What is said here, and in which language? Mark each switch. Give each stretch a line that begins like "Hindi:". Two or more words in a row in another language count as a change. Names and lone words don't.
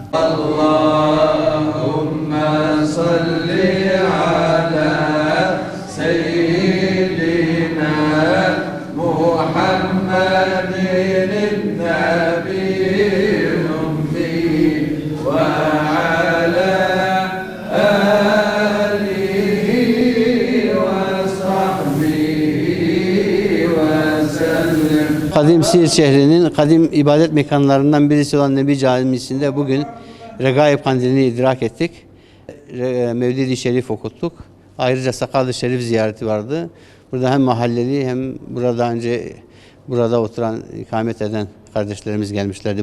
Arabic: اللهم صل على سيدنا محمد النبي الأمي وعلى آله وصحبه وسلم.
Turkish: Kadim Siirt şehrinin kadim ibadet mekanlarından birisi olan Nebi Camisi'nde bugün Regaib Kandili'ni idrak ettik. Mevlid-i Şerif okuttuk. Ayrıca Sakal-ı Şerif ziyareti vardı. Burada hem mahalleli hem burada oturan, ikamet eden kardeşlerimiz gelmişlerdi.